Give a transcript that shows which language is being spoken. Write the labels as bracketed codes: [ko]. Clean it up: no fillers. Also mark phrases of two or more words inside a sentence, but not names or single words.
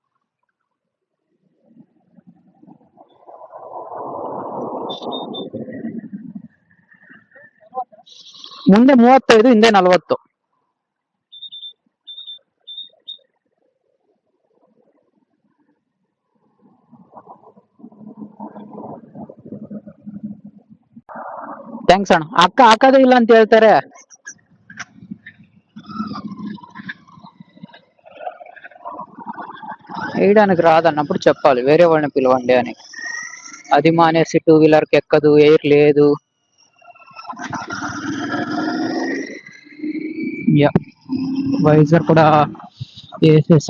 [kn] ಮುಂದೆ 35 ಹಿಂದೆ 40. ಥ್ಯಾಂಕ್ಸ್ ಅಣ್ಣ. ಅಕ್ಕ ಹಾಕೋದೇ ಇಲ್ಲ ಅಂತ ಹೇಳ್ತಾರೆ. [te] వేయడానికి రాదన్నప్పుడు చెప్పాలి, వేరే వాళ్ళని పిలవండి అని. అది మానేసి 2 వీలర్కి ఎక్కదు, ఎయిర్ లేదు. వైజర్ కూడా వేసేసా.